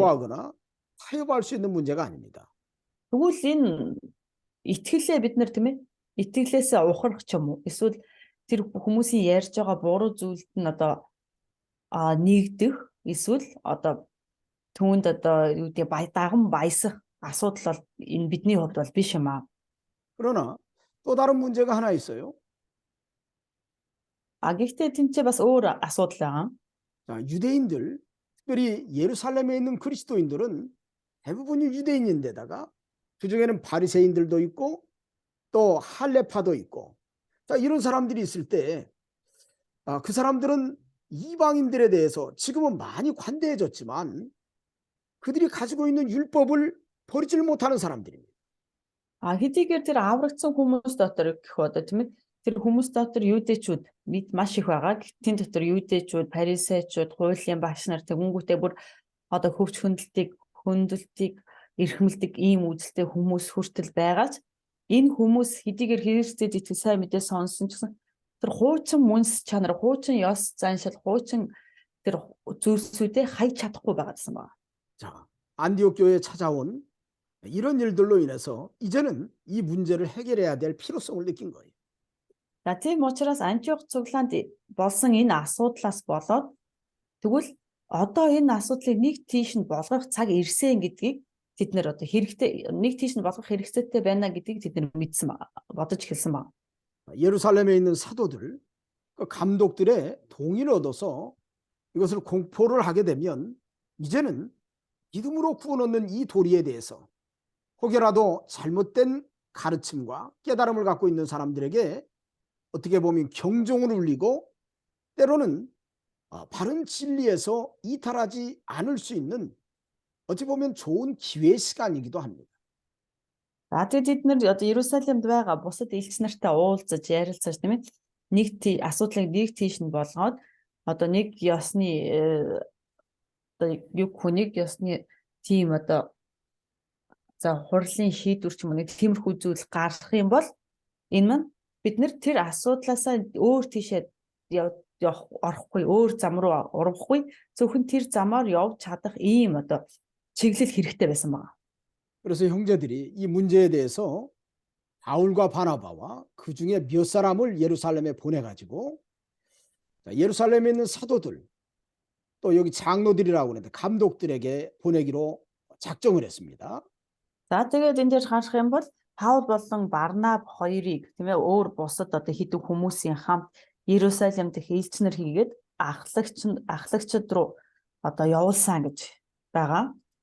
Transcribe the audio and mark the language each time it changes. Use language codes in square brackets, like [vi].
[ko] 양보하거나 타협할 수 있는 문제가 아닙니다. [mn] Тэгвэл энэ итгэлээ бид нар тийм ээ итгэлээсээ ухрах ч юм уу эсвэл тэр хүмүүсийн ярьж байгаа буруу зүйлд нь одоо нэгдэх эсвэл одоо түүнд одоо юу гэдэг даган баясах асуудал бол энэ бидний хувьд бол биш юм аа. [ko] 그러나 또 다른 문제가 하나 있어요. [mn] Гэхдээ тэнцээ бас өөр асуудал байгаа. [ko] 자, 유대인들, 특별히 예루살렘에 있는 그리스도인들은 대부분이 유대인인데다가 그중에는 바리새인들도 있고 또 할례파도 있고, 자, 이런 사람들이 있을 때 그 사람들은 이방인들에 대해서 지금은 많이 관대해졌지만 그들이 가지고 있는 율법을 버리질 못하는 사람들입니다. [mn] Хэдийгээр тэр аврагдсан хүмүүс дотор гэх одоо тийм ээ тэр хүмүүс дотор юудэчүүд бид маш их байгаа. Тэн дотор юудэчүүд, парисеучуд, хуулийн багш нар тэгүнгүүтээ бүр одоо хөвч хөндлөлтийг эрхэмлдэг ийм үзэлтэй хүмүүс хүртэл байгаач энэ хүмүүс хэдийгээр Христэд итгэж сайн мэдээ сонсон ч гэсэн тэр хуучин мөнс чанар, хуучин ёс заншил, хуучин тэр зүйлсүүдээ хайж чадахгүй байгаадсан байна. [ko] 자, 안디옥 교회에 찾아온 이런 일들로 인해서 이제는 이 문제를 해결해야 될 필요성을 느낀 거예요. [mn] За тийм учраас Антиох цуглаанд болсон энэ асуудлаас болоод тэгвэл одоо энэ асуудлыг нэг тийш нь болгох цаг ирсэн гэдгийг тэд нэр одоо хэрэгтэй нэг тийш нь болгох хэрэгцээтэй байна гэдгийг тэд нэр мэдсэн бодож эхэлсэн байна. [ko] 예루살렘에 있는 사도들, 그 감독들의 동의를 얻어서 이것을 공포를 하게 되면 이제는 믿음으로 구원 얻는 이 도리에 대해서 혹여라도 잘못된 가르침과 깨달음을 갖고 있는 사람들에게 어떻게 보면 경종을 울리고 때로는 바른 진리에서 이탈하지 않을 수 있는 어찌 보면 좋은 기회 시간이기도 합니다. [mn] За тэгээд бид нэр одоо Иерусалимд байгаа бусад элч нартай уулзаж ярилцаж тийм ээ асуудлыг нэг тийш нь болгоод одоо нэг ёсны одоо нэг ёсны тийм одоо за хурлын шийдвэр ч юм уу нэг тиймэрхүү зүйл гарах юм бол энэ маань бид нэр тэр асуудлаасаа өөр тийшээ орохгүй өөр зам руу урвахгүй зөвхөн тэр замаар явж чадах ийм одоо чиглэл хэрэгтэй байсан байна. [ko] 그래서 형제들이 이 문제에 대해서 바울과 바나바와 그 중에 몇 사람을 예루살렘에 보내가지고 예루살렘에 있는 사도들 또 여기 장로들이라고 하는데 감독들에게 보내기로 작정을 했습니다. [mn] За тэгээд энэ дээр харах юм бол Паул болон Барнаб хоёрыг тийм ээ өөр бусад одоо хэдэн хүмүүсийн хамт Иерусалим дэх элчнэр хийгээд ахлагчид руу одоо явуулсан гэж байгаа.